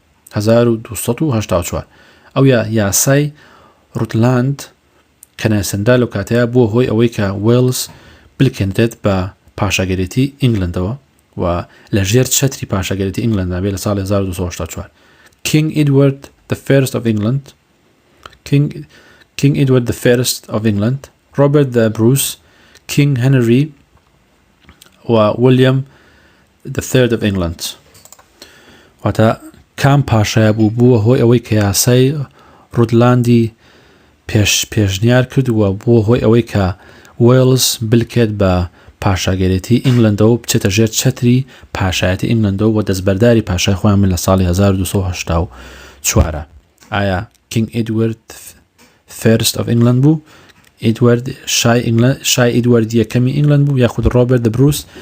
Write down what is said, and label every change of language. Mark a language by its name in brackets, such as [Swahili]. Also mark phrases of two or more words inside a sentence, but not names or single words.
[Central Kurdish] 1284 ئەو یاسای ڕوتلاند کە ناسەندا لەو کاتەیە بووە هۆی ئەوەی کە وێلز بلکێنرێت بە پاشاگەرێتی ئینگلندەوە و لە ژێر چەتری پاشاگەرێتی ئینگلندا بێ لە ساڵی 1284 King Edward the First of England King Edward the First of England Robert the Bruce King Henry و William the Third of England واتە کام پاشایە بووە هۆی ئەوەی کە یاسای ڕودلاندی پێشنیار کردووە بووە هۆی ئەوەی کە وێلز بلکێت بە پاشاگەرێتی ئینگلندەوە بچێتە ژێر چەتری پاشایەتی ئینگلندەوە و دەستبەرداری پاشای خۆیان من لە ساڵی 1284 ئایا King Edward First of England بوو ئیدوارد شای ئیدوارد یەکەمی ئینگلند بوو یاخود ڕۆبەرت دەبروس